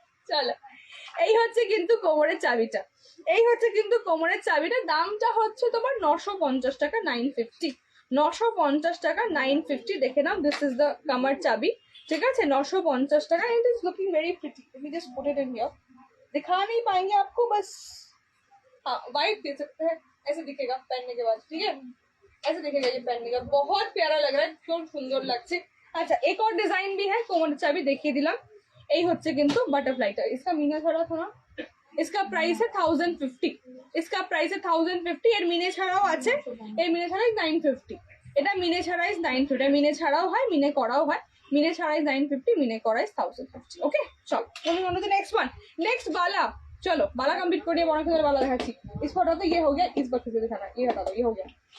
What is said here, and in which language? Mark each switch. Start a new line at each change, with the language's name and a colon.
Bangla: চলো, এই হচ্ছে কিন্তু কোমরের চাবিটা, এই হচ্ছে কিন্তু কোমরের চাবিটা। দামটা হচ্ছে তোমার 950 টাকা, 950, 950 টাকা, 950। দেখে নাও, দিস ইজ দ্য কামার চাবি, ঠিক আছে, 950 টাকা।
English: It is looking very pretty. Let me just put it in here,
Hindi: दिखा नहीं पाएंगे आपको, बस हाँ वाइट दे सकते हैं, ऐसे दिखेगा पहनने के बाद, ठीक है, ऐसे दिखेगा ये पहनने का, बहुत प्यारा लग रहा है, क्यों सुंदर लगছে। अच्छा, एक और डिजाइन भी है,
Bangla: কোমরের চাবি দেখিয়ে দিলাম। এই হচ্ছে কিন্তু বাটারফ্লাইটা,
Hindi: इसका मीना छड़ा था ना, इसका प्राइस है 1050, इसका प्राइस है 1050।
Bangla: এর মিনে ছাড়াও আছে, এর মিনে ছাড়াই 950। এটা মিনে ছাড়াই 950, মিনে ছাড়াও হয়, মিনে করাও হয়। মিনে ছাড়াই 950, মিনে করাই 1050। ওকে, চলো তুমি অন্য নেক্সট ওয়ান, নেক্সট बाला।
Hindi: चलो बाला कंप्लीट करिए, बड़ा कलर वाला দেখাচ্ছি। इस फोटो तो ये हो गया, इस बार से दिखाना, ये हटा दो, ये हो गया।